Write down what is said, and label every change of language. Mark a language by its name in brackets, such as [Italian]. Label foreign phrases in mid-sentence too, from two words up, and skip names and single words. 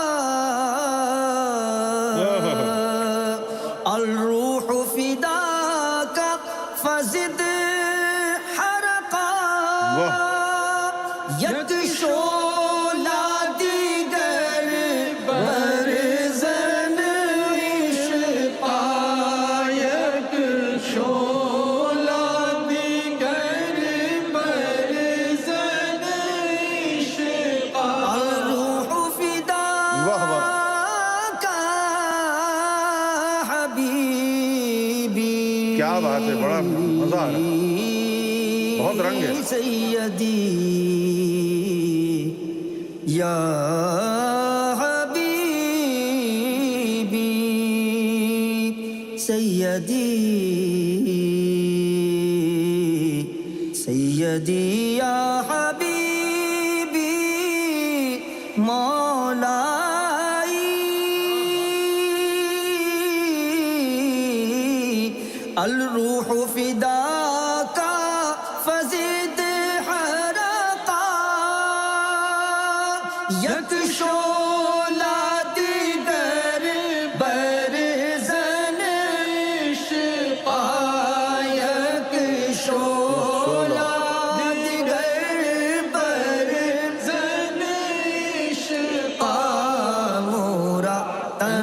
[Arabic] الروح فداك فزد حرقا [Persian] یک شولا دیگر برزن عشقا یک شولا دیگر برزن عشقا الروح [Urdu] واہ واہ [Arabic] فداکا حبیبی [Urdu] کیا بات ہے، بڑا مزہ آ رہا ہے، بہت رنگ ہے۔ [Arabic] سیدی یا حبیبی سیدی سیدی یا حبیبی مولائی الروح فداکا فزد حرقا [Persian] یک شولا دیگر برزن عشقا یک شولا دیگر برزن عشقا مورا تن